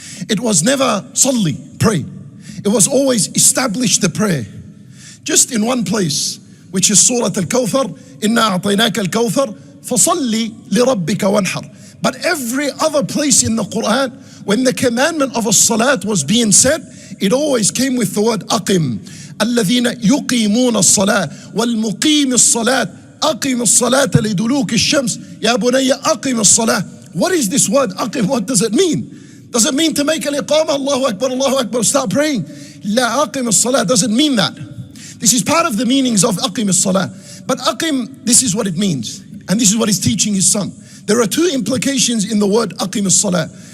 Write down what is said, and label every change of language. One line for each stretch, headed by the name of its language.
English: It was never salli, pray. It was always establish the prayer. Just in one place, which is Surah Al-Kawthar,
Arabic: Inna a'tainaka al-Kawthar, fasalli li rabbika wanhar.
English: But every other place in the Quran, when the commandment of as-salat was being said, it always came with the word aqim.
Arabic: الذين يقيمون الصلاة والمقيم الصلاة أقم الصلاة لدلوك الشمس يا بني أقم الصلاة.
English: What is this word aqim? What does it mean? Does it mean to make an iqamah? Allahu Akbar, start praying? La aqim as-salah doesn't mean that. This is part of the meanings of aqim as-salah. But aqim, this is what it means. And this is what he's teaching his son. There are two implications in the word aqim as-salah.